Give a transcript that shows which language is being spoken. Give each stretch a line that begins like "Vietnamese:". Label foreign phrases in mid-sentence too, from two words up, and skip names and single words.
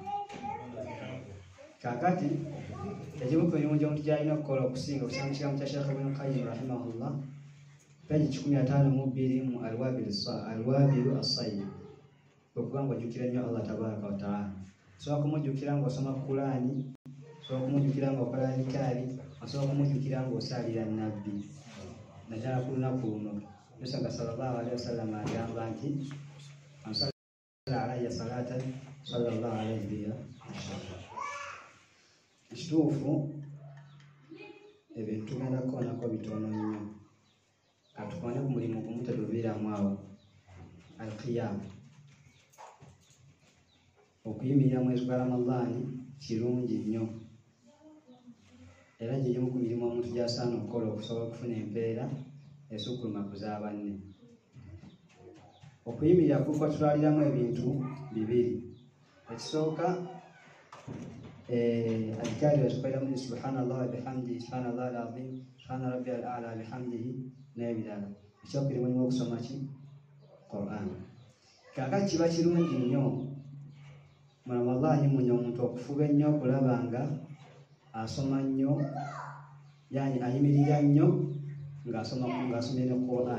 Ganda: Kakati ekimu ku mirimu gy'omuntu gy'alina okukola okusinga okusanga mu kigambo kya Sheikh Ibn Qayyim rahimahullah peji 502 mu Al-Wabilu As-Sayyib okuba ng'ojjukira nnyo Allah
Arabic: تبارك وتعالى.
Ganda: Osobola kumujjukira ng'osoma Qur'ani, osobola kumujjukira ng'okola zikaari, osobola kumujjukira ng'osaalira nnabbi naddala ku lunaku luno. Musa
Arabic: صلى الله عليه وسلم
Ganda: agamba nti
Arabic: من صلى علي صلاة صلى الله عليه بها.
Ganda: Ekituufu ebintu tugenda kukoonako bitono nnyo. Katukone ku mulimu gumu tetuviiramu awo. Al-Qiyam, okuyimirira mwezi gwa Ramadaani kirungi nnyo. era gye gimu ku mirimu omuntu gy'asaana okukola okusobola okufuna empeera esukkuluma ku za banne. Okuyimirira kuko tutwaliramu ebintu bibiri. Ekisooka adhikaari wetukoleramu
Arabic: سبحان الله وبحمده، سبحان الله العظيم، سبحان ربي الأعلى وبحمده
Ganda: n'ebirala. Ekyokubiri mulimu okusoma ki? Qur'an. Kaakati kiba kirungi nnyo mu Ramadhaani muno omuntu okufuba ennyo okulaba nga asoma nnyo, yani ayimirira nnyo ng'asomye ne Qur'an.